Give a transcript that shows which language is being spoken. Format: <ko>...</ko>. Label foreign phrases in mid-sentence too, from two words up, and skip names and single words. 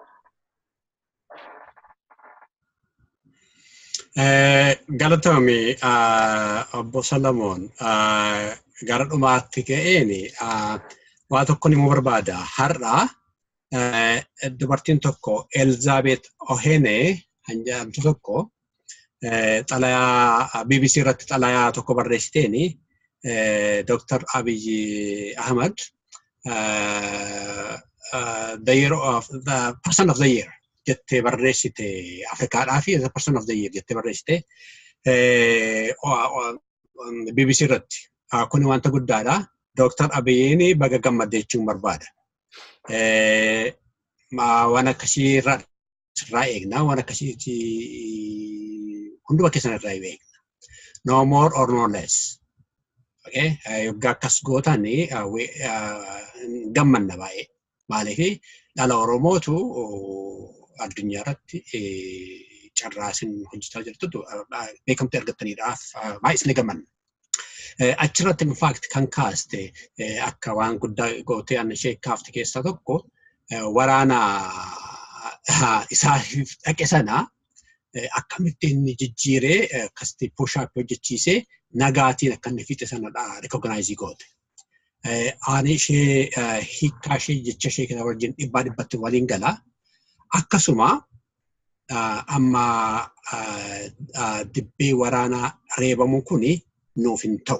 <om>Galatoomi obbo Solomon gara dhumaatti ka'een waa tokko ni barbaada. Har'a dubartiin tokko Elizabeth Ohene hanjamtu tokko xalayaa BBC irratti xalayaa tokko barreessiteeni Dr. Abiy Ahmed</om> <en>the year of the person of the year</en> <om>jette barreessite Afrikaadhaa fi</om> <en>the person of the year</en> <om>jette barreessite BBC irratti kun wanta guddaadha. Dr. Abiyyiin baga gammadde jechuun barbaada. Waan akkasii irraa eegna, waan akkasiiti hunduma keessan irraa eegna.</om> <en>No more or no less. Okay?</en> <om>Yoggaa akkas gootan gammanna baay'ee. Maaliif dhala Oromootu addunyaa irratti carraasin hojjetaa jirtu beekamtii argataniidhaaf baay'ee ni gammanna. Achirratti</om> <en>in fact</en> <om>kan kaaste akka waan guddaa gootee anna ishee kaafte keessaa tokko waraana isaaf dhaqe sana akkamittiin jijjiiree akkasitti push-up hojjechiisee nagaatiin akka inni fixe sanadha recognize goote. Ani ishee hiikkaa ishee jecha ishee kana wajjin dhibbatti waliin gala. Akkasuma amma dibbee waraanaa reebamu kuni nuuf hin ta'u.</om>